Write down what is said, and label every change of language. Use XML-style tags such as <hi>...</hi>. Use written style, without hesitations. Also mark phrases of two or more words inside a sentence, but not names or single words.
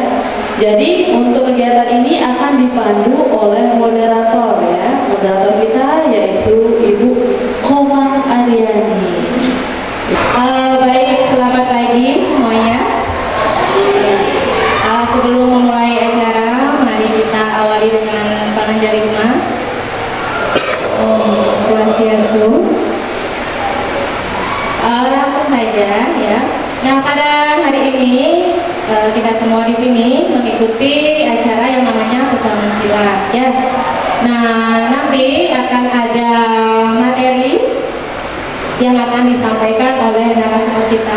<id>Jadi untuk kegiatan ini akan dipandu oleh moderator ya. Moderator kita yaitu Ibu Komang Aryani. Baik, selamat pagi semuanya. Sebelum memulai acara, mari kita awali dengan panganjari umat.</id> <ban>Om Swastiastu.</ban> <id>Langsung saja ya. Nah, pada hari ini kita semua di sini mengikuti acara yang namanya peselaman kilat ya. Nah, nanti akan ada materi yang akan disampaikan oleh narasumber kita.</id>